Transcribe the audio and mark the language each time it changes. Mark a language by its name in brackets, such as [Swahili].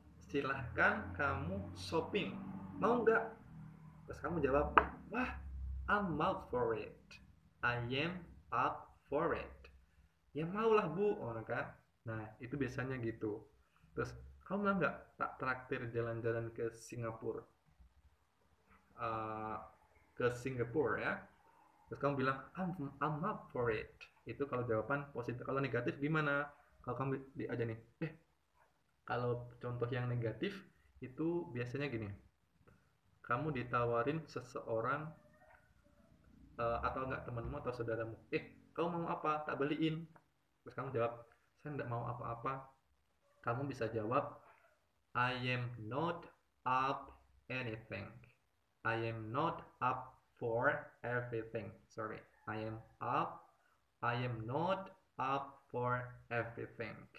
[Indonesian] Silahkan kamu shopping. Mau nggak? Terus kamu jawab, wah, [English] I'm up for it. I am up for it. [Indonesian] Ya maulah bu, orang kan. Nah, itu biasanya gitu. Terus, kamu mau nggak tak traktir jalan-jalan ke Singapura? Uh, ke Singapura ya. Terus kamu bilang [English] I'm up for it. [Indonesian] Itu kalau jawaban positif. Kalau negatif gimana? Kalau kamu aja nih, kalau contoh yang negatif itu biasanya gini. Kamu ditawarin seseorang atau enggak temanmu atau saudaramu, kamu mau apa? Tak beliin. Terus kamu jawab, saya enggak mau apa-apa. Kamu bisa jawab, [English] I am not up anything. I am not up for everything. Sorry, I am up. I am not up for everything.